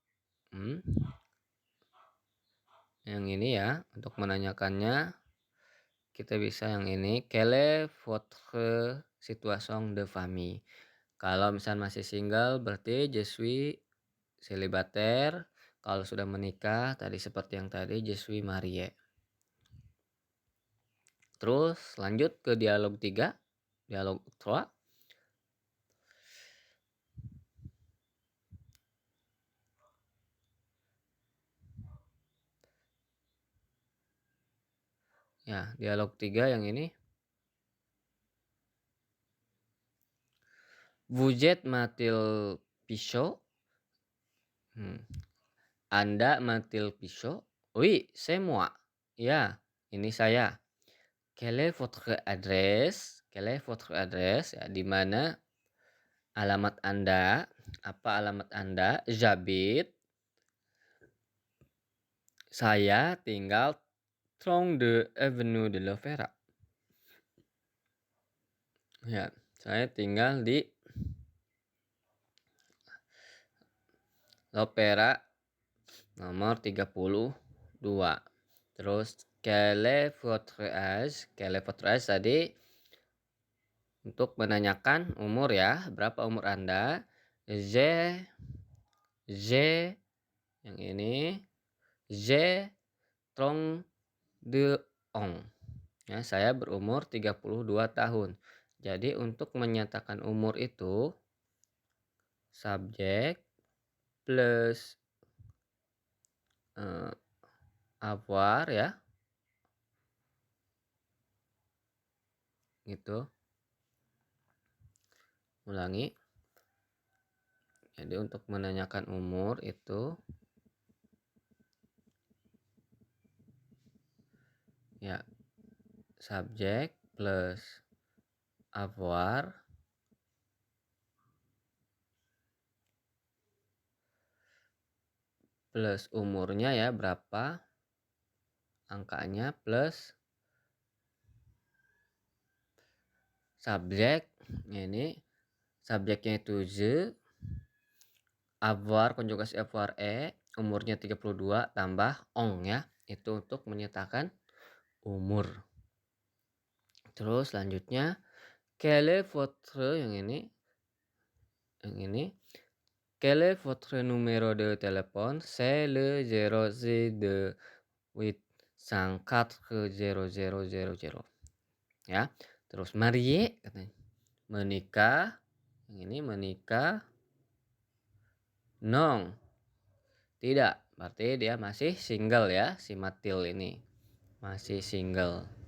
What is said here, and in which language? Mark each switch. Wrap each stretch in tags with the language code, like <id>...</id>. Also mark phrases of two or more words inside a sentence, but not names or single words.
<id>Yang ini ya, untuk menanyakannya kita bisa yang ini,</id> <fr>quelle est votre situation de famille.</fr> <id>Kalau misal masih single berarti</id> <fr>je suis célibataire.</fr> <id>Kalau sudah menikah tadi seperti yang tadi</id> <fr>je suis marié.</fr> <id>Terus lanjut ke dialog 3, dialog 3. Ya, dialog 3 yang ini.</id> <fr>Vous êtes matil pisau?</fr> <id>Anda matil pisau?</id> <fr>Oui, c'est moi.</fr> <id>Ya, ini saya.</id> <fr>Quelle est votre adresse? Quelle est votre adresse?</fr> <id>Ya, di mana alamat Anda? Apa alamat Anda? J'habite. Saya tinggal 32 Avenue de l'Opéra. Ya, saya tinggal di L'Opéra nomor 32.</id> <fr>Terus quel est votre âge? Quel est votre âge</fr> <id>tadi untuk menanyakan umur ya, berapa umur Anda?</id> <fr>J'ai</fr> <id>yang ini</id> <fr>j'ai 32 ans.</fr> <id>Ya, saya berumur 32 tahun. Jadi untuk menyatakan umur itu subjek plus avoir ya. Gitu. Ulangi. Jadi untuk menanyakan umur itu ya subjek plus avoir plus umurnya ya berapa angkanya plus subjek. Ini subjeknya itu je, avoir konjugasi avoir umurnya 32 tambah ong ya. Itu untuk menyatakan umur. Terus selanjutnya</id> <fr>quel est votre</fr> <id>yang ini</id> <fr>quel est votre numéro de téléphone? C'est le 002 804 0000 ya.</fr> <id>Terus marié katanya menikah, yang ini menikah non tidak, berarti dia masih single ya, si Matil ini masih single.</id>